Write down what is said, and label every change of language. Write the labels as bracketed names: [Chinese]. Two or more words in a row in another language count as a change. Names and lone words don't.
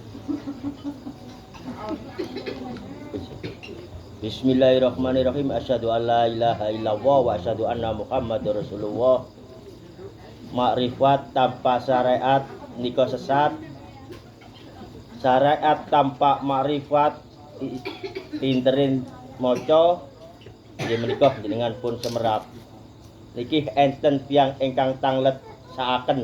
[Arabic] بسم الله الرحمن الرحيم. أشهد أن لا إله إلا الله وأشهد أن محمدا رسول الله. [Javanese] Makrifat tanpa syariat nika sesat. Syariat tanpa makrifat pinterin maca nggih menika jenengan pun semerap. Niki enten tiyang ingkang tanglet saaken.